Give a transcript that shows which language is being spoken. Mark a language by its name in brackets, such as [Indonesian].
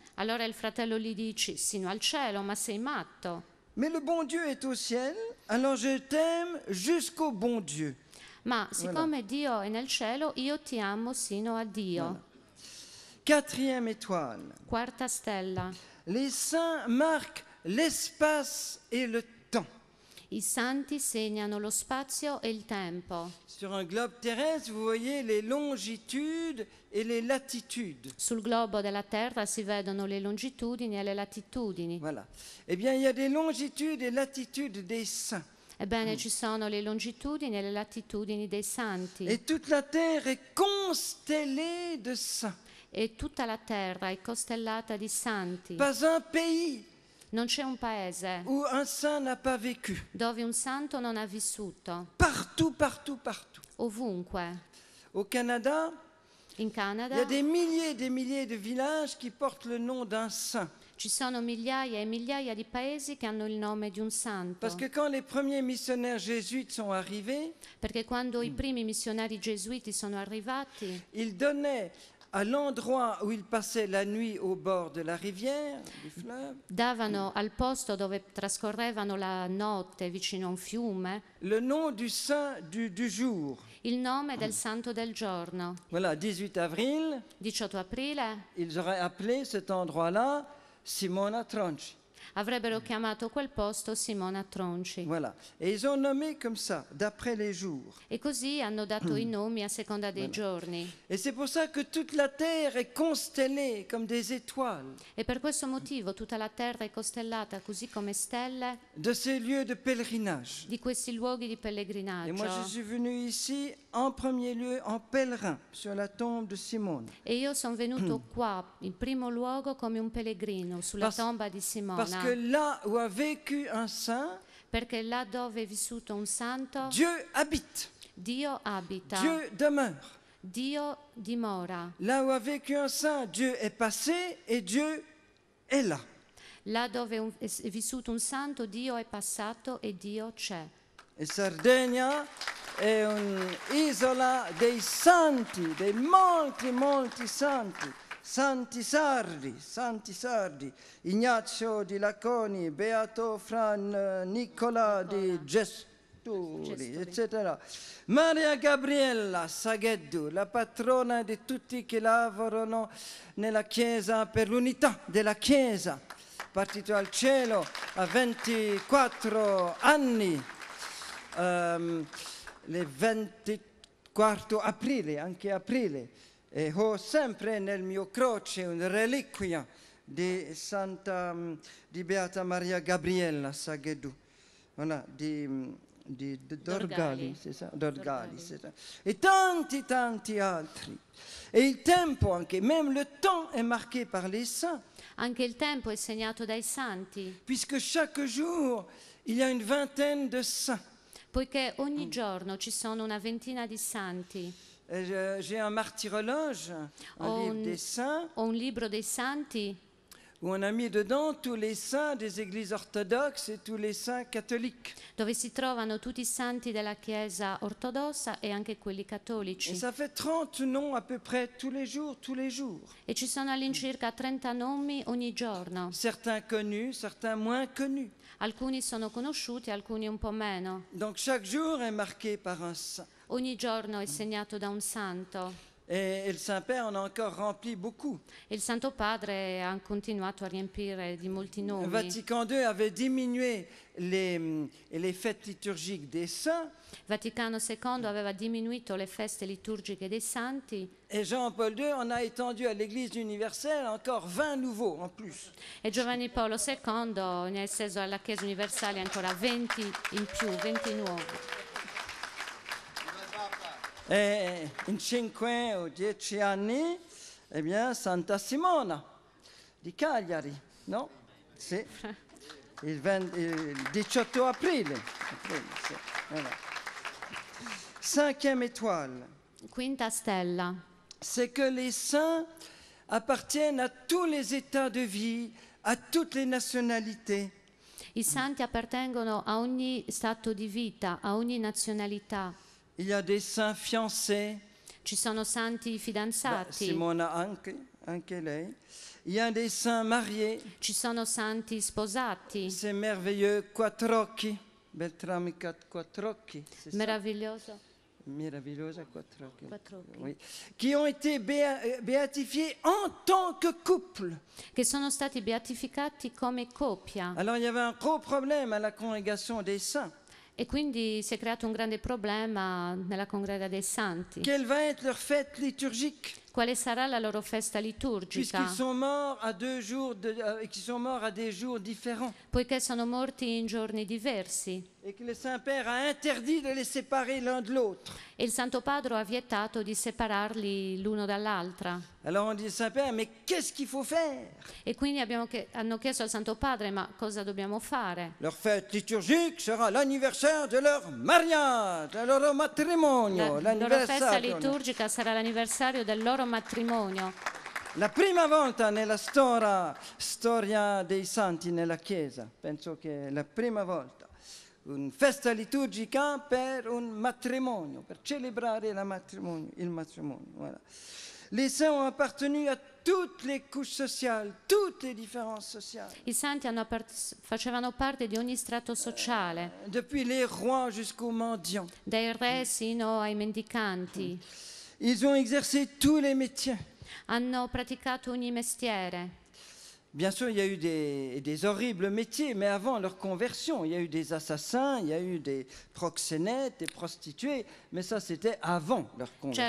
[Italian] Allora il fratello gli dice, sino al cielo, ma sei matto. [French] Mais le bon Dieu est au ciel, alors je t'aime jusqu'au bon Dieu. [Italian] Ma siccome Dio è nel cielo, io ti amo sino a Dio. [French] Voilà. Quatrième étoile. [Italian] Quarta stella. [French] Les saints marquent l'espace et le temps. [Italian] I santi segnano lo spazio e il tempo. [French] Sur un globe terrestre, vous voyez les longitudes et les latitudes. [Italian] Sul globo della Terra si vedono le longitudini e le latitudini. Voilà. [French] Eh bien, il y a des longitudes et latitudes des saints. [Italian] Ebbene, ci sono le longitudini e le latitudini dei santi. [French] Et toute la terre est constellée de saints. [Italian] E tutta la terra è costellata di santi. [French] Pas un pays [Italian] Non c'è un paese [French] où un saint n'a pas vécu. [Italian] dove un santo non ha vissuto. [French] Partout, partout, partout. [Italian] Ovunque. [French] Au Canada, [Italian] In [French] il y a [Italian] Canada [French] des milliers de villages qui portent le nom d'un saint. [Italian] ci sono migliaia e migliaia di paesi che hanno il nome di un santo. [French] Parce que quand les premiers missionnaires jésuites sont arrivés, [Italian] Perché quando i primi missionari gesuiti sono arrivati, [French] ils donnaient à l'endroit où ils passaient la nuit au bord de la rivière, du fleuve, [Italian] davano al posto dove trascorrevano la notte vicino a un fiume [French] le nom du saint du jour. [Italian] il nome del santo del giorno. [French] Voilà, 18 avril, [Italian] 18 aprile [French] ils auraient appelé cet endroit-là Simona Tronci. [Italian] avrebbero chiamato quel posto Simona Tronci. [French] Voilà. Et ils ont nommé comme ça, d'après les jours. [Italian] E così hanno dato i nomi a seconda dei giorni. [French] Et c'est pour ça que toute la terre est constellée comme des étoiles [Italian] E per questo motivo tutta la terra è costellata così come stelle [French] de ces lieux de pèlerinage. [Italian] di questi luoghi di [French] Et moi, je [Italian] pellegrinaggio. [French] suis venu ici en premier lieu en pèlerin sur la tombe de Simone. [Italian] E io sono venuto qua in primo luogo come un pellegrino sulla tomba di [French] Parce [Italian] Simona. [French] que là où a vécu un saint, [Italian] Perché là dove è vissuto un santo, [French] Dieu habite, [Italian] Dio abita, [French] Dieu demeure. [Italian] Dio dimora. [French] Là où a vécu un saint, Dieu est passé et Dieu est là. [Italian] Là dove è vissuto un santo, Dio è passato e Dio c'è. E Sardegna è un'isola dei santi, dei molti santi. Santi sardi, Ignazio di Laconi, Beato Fra Nicola di Gesturi, eccetera. Maria Gabriella Sagheddu, la patrona di tutti che lavorano nella Chiesa per l'unità della Chiesa, partito al cielo a 24 anni, il 24 aprile, anche aprile. E ho sempre nel mio croce una reliquia di Beata Maria Gabriella Sagheddu, voilà, di Dorgali, [French] c'est ça? [Italian] Dorgali, [French] c'est ça. [Italian] Et tanti altri. [French] Et [Italian] il tempo anche, [French] même le temps est marqué par les saints, [Italian] Anche il tempo è segnato dai santi, [French] puisque chaque jour il y a une vingtaine de saints. [Italian] poiché ogni giorno ci sono una ventina di santi. [French] J'ai un martyrologe, un livre des saints, [Italian] Ho un libro dei santi [French] où on a mis dedans tous les saints des églises orthodoxes et tous les saints catholiques. [Italian] dove si trovano tutti i santi della Chiesa ortodossa e anche quelli [French] Et [Italian] cattolici. [French] ça fait 30 noms à peu près tous les jours, tous les jours. [Italian] E ci sono all'incirca 30 nomi ogni giorno. [French] Certains connus, certains moins connus. [Italian] Alcuni sono conosciuti, alcuni un po' meno. [French] Donc chaque jour est marqué par un saint. [Italian] Ogni giorno è segnato da un santo. [French] Et le Saint-Père en a encore rempli beaucoup. [Italian] Il Santo Padre ha continuato a riempire di molti nomi. [French] Vatican II avait diminué les fêtes liturgiques des saints [Italian] Vaticano II aveva diminuito le feste liturgiche dei santi [French] et Jean-Paul II en a étendu à l'Église universelle encore 20 nouveaux en plus. [Italian] e Giovanni Paolo II ne ha esteso alla Chiesa universale ancora 20 in più, 20 nuovi. Et in 5 o 10 anni, eh bien, Santa Simona di Cagliari, no? Sì. Il 18 aprile. Sì, voilà. [French] Cinquième étoile, [Italian] Quinta stella. [French] c'est que les saints appartiennent à tous les états de vie, à toutes les nationalités. [Italian] I santi appartengono a ogni stato di vita, a ogni nazionalità. [French] Il y a des saints fiancés, [Italian] Ci sono santi fidanzati, Simona anche lei. [French] Il y a des saints mariés, [Italian] ci sono santi sposati. [French] ces merveilleux Quattrocchi, Beltrami Quattrocchi, c'est ça? [Italian] Meraviglioso. Meravigliosa Quattrocchi. Quattrocchi. [French] Oui. Qui ont été béatifiés en tant que couple. [Italian] Che sono stati beatificati come coppia. [French] Alors il y avait un gros problème à la congrégation des saints. [Italian] E quindi si è creato un grande problema nella congrega dei santi. [French] Quelle va être leur fête liturgique? [Italian] Quale sarà la loro festa liturgica? [French] Puisqu'ils sont morts à 2 jours, qu'ils sont morts à des jours différents. [Italian] Poiché sono morti in giorni diversi. [French] Et que le Saint-Père a interdit de les séparer l'un de l'autre. [Italian] E il Santo Padre ha vietato di separarli l'uno dall'altra. [French] Alors on dit Saint-Père, mais qu'est-ce qu'il faut faire? [Italian] E quindi hanno chiesto al Santo Padre, ma cosa dobbiamo fare? [French] Leur fête liturgique sera l'anniversaire de leur mariage, [Italian] del loro matrimonio, La loro festa l'anniversario. liturgica sarà l'anniversario del loro matrimonio. La prima volta nella storia dei santi nella Chiesa, penso che è la prima volta, una festa liturgica per un matrimonio, per celebrare il matrimonio. [French] Voilà. Les saints ont appartenu à toutes les couches sociales, toutes les différences sociales. [Italian] I santi facevano parte di ogni strato sociale, [French] Depuis les rois jusqu'aux mendiants. [Italian] dai re sino ai mendicanti. [French] Ils ont exercé tous les métiers. [Italian] Hanno praticato ogni mestiere. [French] Bien sûr, il y a eu des horribles métiers, mais avant leur conversion, il y a eu des assassins, il y a eu des proxénètes, des prostituées, mais ça c'était avant leur conversion.